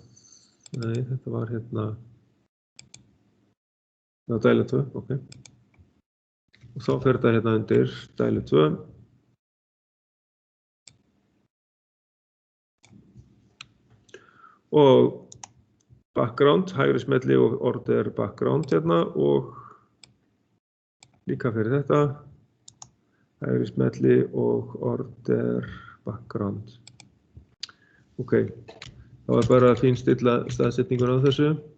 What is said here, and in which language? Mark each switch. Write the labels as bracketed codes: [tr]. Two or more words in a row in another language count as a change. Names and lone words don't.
[is] Nei, þetta var hérna, já, dæla 2, ok. Og þá fer þetta hérna undir dælu 2. Og background, hægri smelli og [en] order background [is] hérna og líka fyrir þetta. Hægri smelli og [en] order background. [is] Ok, þá er bara að fínstilla staðsetningun á þessu.